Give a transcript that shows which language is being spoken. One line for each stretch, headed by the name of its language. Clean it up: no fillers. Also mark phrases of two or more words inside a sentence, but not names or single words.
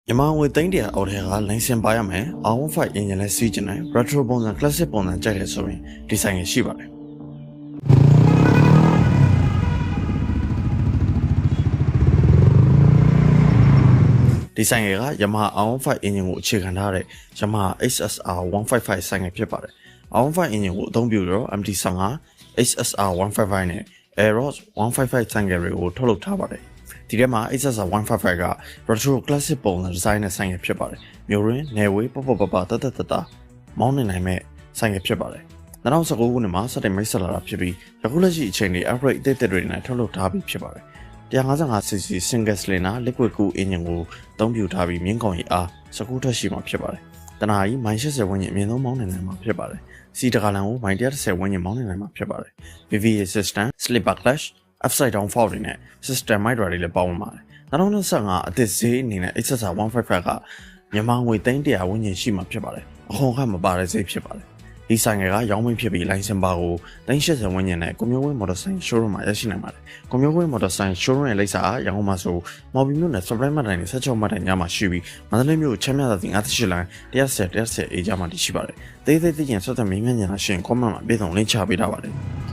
Burmese: မြန်မာငွေသိန်းတရာအော်ထဲကလိုင်စင်ပါရမယ် R15 engine နဲ့စီးကျင်တယ် retro ပုံစံ classic ပုံစံကြိုက်တယ်ဆိုရင်ဒီဆိုင်ရရှိပါတယ်ဒီဆိုင်ရက Yamaha R15 engine ကိုအခြေခံထားတဲ့ Yamaha HSR 155ဆိုင်ရဖြစ်ပါတယ် R15 engine ကိုအသုံးပြုတော့ MT15 HSR 155နဲ့ Aeros 155ဆိုင်ရတွေကိုထုတ်လုပ်ထား ပါတယ်ဒီထဲမှာ HSR 155က retro classic ပုံစံဒီဇိုင်းနဲ့ဆိုင်ရဖြစ်ပါတယ်မျိုးရင်းနယ်ဝေးပပတတမောင်းနေနိုင်မဲ့ဆိုင်ရဖြစ်ပါတယ်2019ခုနှစ်မှာစတင်မိတ်ဆက်လာတာဖြစ်ပြီးယခုလက်ရှိအချိန်တွေ upgrade အသစ်တွေနဲ့ ထုတ်လုပ်ထားပြီးဖြစ်ပါတယ်
English: 155cc single cylinder liquid cool engine
Burmese: ကိုအသုံးပြုထားပြီးမြင်းကောင်ရီအား19ထွက်ရှိမှာဖြစ်ပါတယ်တနာကြီးမိုင်80ဝန်းကျင်အမြင့်ဆုံးမောင်းနေနိုင်မှာ ဖြစ်ပါတယ်စီတကာလန်ကိုမိုင်130ဝန်းကျင်မောင်းနေနိုင်မှာဖြစ်ပါတယ်
English: VVA system slipper clutch upside down fault
Burmese: တွေနဲ့
English: system micro
Burmese: တွေလည်းပေါ င်းပါတယ်2025အသစ်ဈေးအနေနဲ့ HSR 155ကမြန်မာငွေသိန်း100ဝန်းကျင်ရှိမှာဖြစ်ပါတယ်အခွန်အခမပါတဲ့ဈေးဖြစ်ပါတယ်ဒီဆိုင်ကရောင်းမင်းဖြစ်ပြီးလိုင်စင်ပါကို380ဝန်းကျင်နဲ့ကွန်မျိုးဝင်းမော်တော်ဆိုင် showroom မှာရရှိနိုင်ပါတယ်ကွန်မျိုးဝင်းမော်တော်ဆိုင် showroom ရဲ့လိပ်စာရန်ကုန်မှာဆိုမော်ဘီမြို့နယ် supply မှတ်တိုင်နဲ့16မှတ်တိုင်ညမှာရှိပြီးမန္တလေးမြို့ချမ်းမြသာစီ58လမ်း110အေဂျာမှာတည်ရှိပါတယ်သေးသိရင်ဆက်သွယ်မေးမြန်းကြတာရှင် comment မှာပြည်စုံလင်းချပေးထားပါတယ်